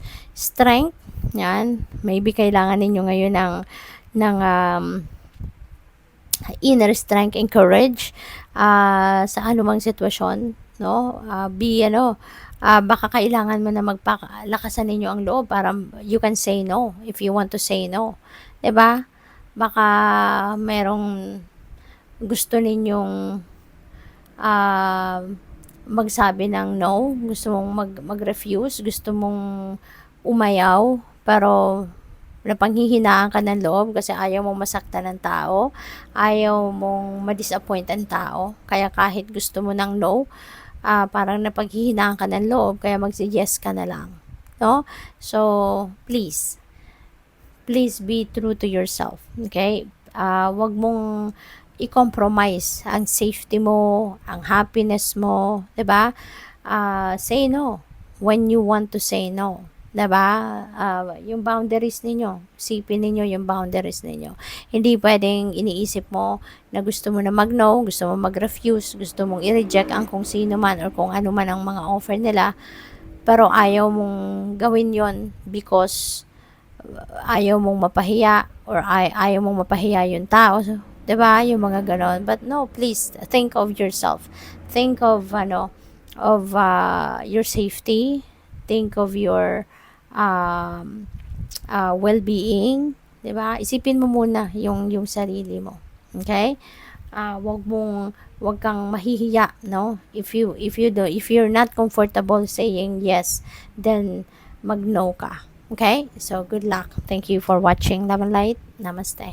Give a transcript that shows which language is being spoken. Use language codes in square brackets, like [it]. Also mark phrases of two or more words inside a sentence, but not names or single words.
[tl] Strength, yan, maybe kailangan ninyo ngayon ng [en] inner strength and courage [tl] sa anumang sitwasyon, no? Baka kailangan mo na magpalakasan ninyo ang loob para [en] you can say no if you want to say no, [tl] 'di ba? Baka merong gusto ninyong magsabi ng no, gusto mong mag-refuse, gusto mong umayaw, pero napanghihinaan ka ng loob kasi ayaw mong masaktan ng tao, ayaw mong ma-disappoint ang tao, kaya kahit gusto mo ng no, parang napaghihinaan ka ng loob, kaya mag-yes ka na lang, no? [en] So please be true to yourself, okay? [tl] Wag mong i-compromise ang safety mo, ang happiness mo, 'di ba? [en] Say no when you want to say no, [tl] 'di ba? Yung boundaries ninyo, sipin ninyo yung boundaries ninyo. Hindi pwedeng iniisip mo na gusto mo na mag-no, gusto mo mag-refuse, gusto mong i-reject ang kung sino man or kung ano man ang mga offer nila, pero ayaw mong gawin yon because ayaw mong mapahiya, or ayaw mong mapahiya yung tao, so, 'di ba? Yung mga ganon. [en] But no, please think of yourself. Think of your safety. Think of your well-being, [tl] 'di ba? Isipin mo muna yung sarili mo. Okay? Wag kang mahihiya, no? [en] If you're not comfortable saying yes, then [tl] mag-no ka. [en] Okay? So good luck. Thank you for watching Love and Light. Namaste.